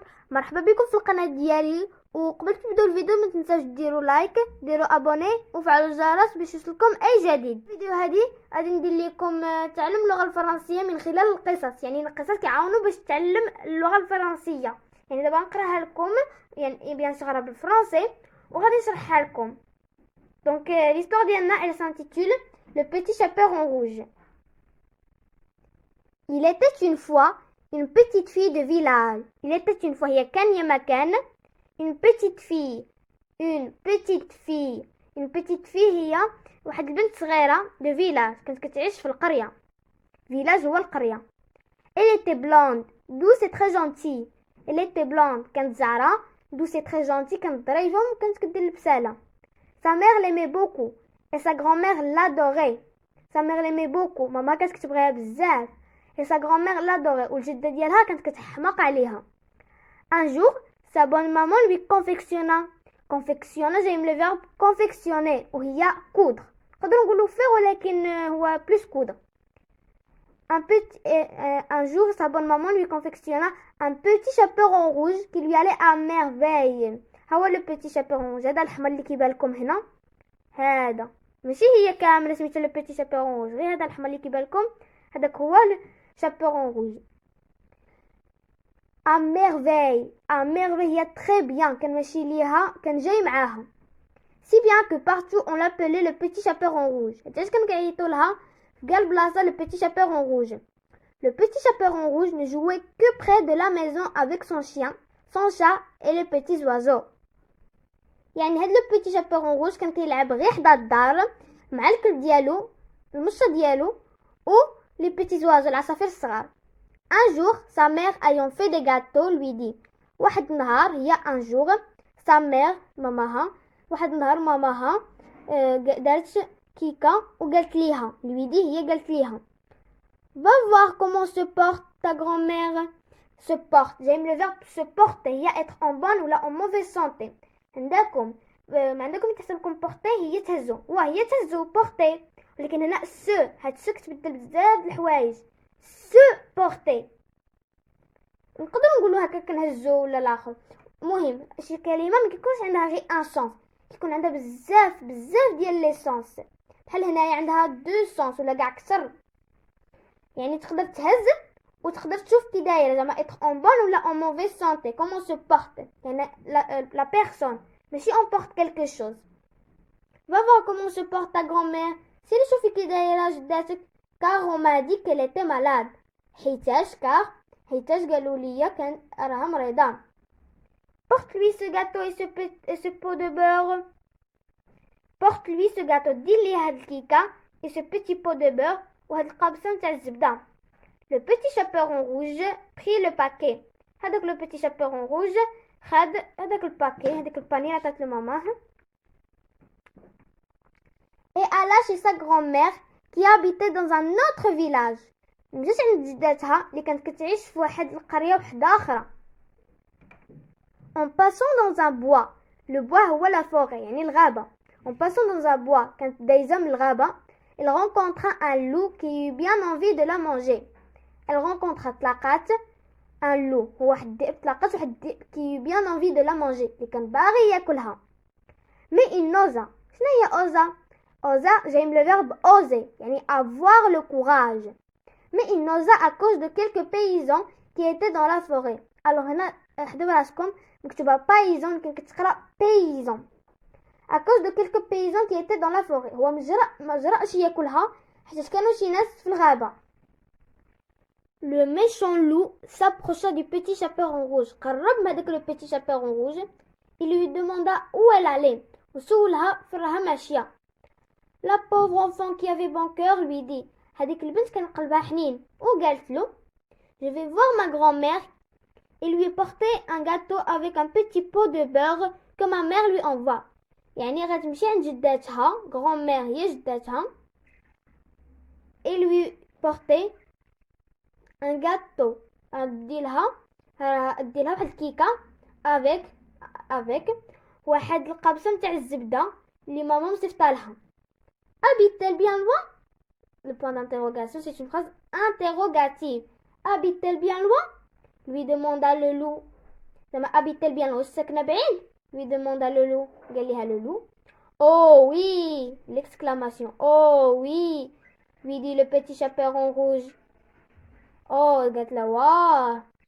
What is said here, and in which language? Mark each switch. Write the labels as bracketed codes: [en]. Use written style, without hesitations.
[ar] مرحبا بكم في القناة ديالي. وقبل تبداو الفيديو ما تنساوش ديروا لايك، ديروا ابوني وفعلوا الجرس باش يوصلكم اي جديد. الفيديو هذه غادي ندير لكم تعلم اللغة الفرنسية من خلال القصص. يعني القصص كيعاونوا باش تعلم اللغة الفرنسية. يعني دابا نقراها لكم، يعني [fr] بيان سور [ar] بالفرنسي وغادي نشرحها لكم. [fr] دونك l'histoire ديالنا elle s'intitule Le petit chaperon en rouge. Il était une fois une petite fille de village. Il était une fois, [ar] هي كان يا ما كان [fr] une petite fille. Une petite fille [ar] هي واحد البنت صغيرة [fr] de village [ar] كانت كتعيش في القرية. village هو القرية. [fr] Elle était blonde, douce et très gentille. Elle était blonde [ar] كانت زعرة، [fr] douce et très gentille [ar] كانت ظريفة وكانت كدير البسالة. [fr] Sa mère l'aimait beaucoup et sa grand-mère l'adorait. Sa mère l'aimait beaucoup. [ar] ماما كانت كتبغيها بزاف. [fr] Et sa grand-mère l'adorait. [ar] والجدة ديالها كانت كتحماق عليها. [fr] Un jour, sa bonne maman lui confectionna. confectionna [ar] جاي من [fr] le verbe confectionner وهي coudre. [ar] نقدروا نقولوا faire ولكن هو [fr] plus coudre. Un jour, sa bonne maman lui confectionna un petit chaperon rouge qui lui allait à merveille. [ar] ها هو [fr] le petit chaperon rouge. [ar] هذا الحمر اللي كيبان لكم هنا. هذا ماشي هي كامله سميتو [fr] le petit chaperon rouge، [ar] غير هذا الحمر اللي كيبان لكم هذاك هو [fr] chaperon rouge. à merveille [ar] هي [fr] très bien، [ar] كان ماشي ليها كان جاي معاها. [fr] si bien que partout on l'appelait le petit chaperon rouge. [ar] حيتاش كان كيعيطوا لها في كاع البلاصه [fr] le petit chaperon rouge. Le petit chaperon rouge ne jouait que près de la maison avec son chien, son chat et les petits oiseaux. [ar] يعني هاد [fr] لو بيتي شابيرون روج [ar] كان كيلعب غير حدا الدار مع الكلب ديالو المشة ديالو و [fr] لي بيتي زوازو [ar] العصافير الصغار. [fr] un jour sa mère ayant fait des gâteaux lui dit. [ar] واحد النهار هي [fr] un jour sa mère [ar] ماماها واحد النهار ماماها دارت كيكه وقالت ليها [fr] lui dit [ar] هي قالت ليها [fr] va voir comment se porte ta grand-mère. se porte جاي من le verbe se porter هي être en bonne ولا en mauvaise santé. [ar] عندكم ما عندكم تحسبكم بورتي هي تهزو وهي تهزو بورتي، ولكن هنا سو هاد سو كتبدل بزاف د الحوايج. سو بورتي نقدر نقولوا هكا كنهزو ولا الاخر. المهم شي كلمه ما كيكونش عندها غير [fr] ان سونس، [ar] كيكون عندها بزاف ديال [fr] لي سونس. [ar] بحال هنايا عندها [fr] دو سونس [ar] ولا كاع اكثر. يعني تقدر تهز وتقدر تشوف كي دايره زعما [fr] être en bonne [ar] ولا [fr] en mauvaise santé. comment se porte يعني la personne ماشي on porte quelque chose. va voir comment se porte ta grand-mère. [ar] سيري شوفي كي دايره جداتك. [fr] car on m'a dit qu'elle était malade. [ar] حيتاش قالوا لي كان راها مريضه. [fr] porte lui ce gâteau et ce pot de beurre. porte lui ce gâteau [ar] دير لي هاد الكيكه [fr] et ce petit pot de beurre [ar] وهاد القابصه نتاع الزبده. [fr] Le petit chaperon rouge prit le paquet. [ar] هذاك [fr] le petit chaperon rouge [ar] خد هذاك الباكي هذاك الباني عطات لماماه. [fr] et alla chez sa grand-mère qui habitait dans un autre village. [ar] مشات عند جداتها اللي كانت كتعيش في واحد القريه وحده اخرى. [fr] en passant dans un bois. le bois هو la forêt [ar] يعني الغابه. [fr] en passant dans un bois [ar] كانت دايزه من الغابه. [fr] elle rencontra un loup qui eut bien envie de la manger. elle rencontra تلاقات un loup [ar] هو واحد الذئب. تلاقات واحد الذئب [fr] qui eut bien envie de la manger [ar] اللي كان باغي ياكلها. [fr] mais il n'osa. [ar] شنو هي [fr] osa؟ osa [ar] جاي من [fr] le verbe oser يعني avoir le courage. mais il n'osa à cause de quelques paysans qui étaient dans la forêt. [ar] alors هنا حدوا راسكم مكتوبه paysan يمكن كتقرا paysan. [fr] à cause de quelques paysans qui étaient dans la forêt. [ar] هو ما جرأش ياكلها حيت كانوا شي ناس في الغابه. [fr] Le méchant loup s'approcha du petit chaperon rouge. [ar] قرب هذاك [fr] le petit chaperon rouge. il lui demanda où elle allait. [ar] وسولها فين راها ماشيه. [fr] la pauvre enfant qui avait bon cœur lui dit. [ar] هذيك البنت كان قلبها حنين وقالت له [fr] je vais voir ma grand-mère et lui porter un gâteau avec un petit pot de beurre que ma mère lui envoie. [ar] يعني غتمشي عند جداتها grand-mère هي جداتها [fr] et lui porter un gâteau. [ar] اديلها واحد الكيكه avec واحد القابصه نتاع الزبده اللي ماما مصيفطها لها. [fr] habite-t-elle bien loin? le point d'interrogation c'est une phrase interrogative. habite-t-elle bien loin? lui demanda le loup. [ar] زعما [fr] habite bien [ar] واش ساكنه بعيد. [fr] lui demanda le loup. [ar] قال لها [fr] le loup. Oh oui, l'exclamation. Oh oui, lui dit le petit chaperon rouge. [ar] Oh, قالت له واه.